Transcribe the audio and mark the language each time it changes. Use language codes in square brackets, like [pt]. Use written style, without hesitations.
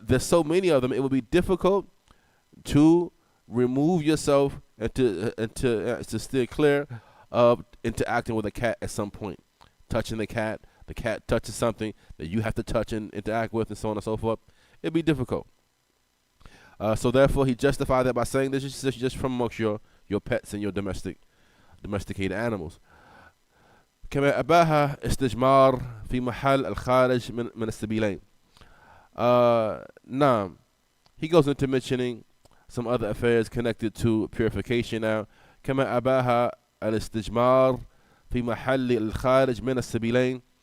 [en] There's so many of them, it would be difficult to remove yourself and to steer clear of interacting with a cat at some point. Touching the cat touches something that you have to touch and interact with and so on and so forth. It'd be difficult. So therefore, he justified that by saying this is just from amongst your pets and your domesticated animals. [ar] كما أباها استجمار في محل الخارج من السبيلين. [en] Now, he goes into mentioning some other affairs connected to purification now. [ar] كما أباها الاستجمار في محل الخارج من السبيلين.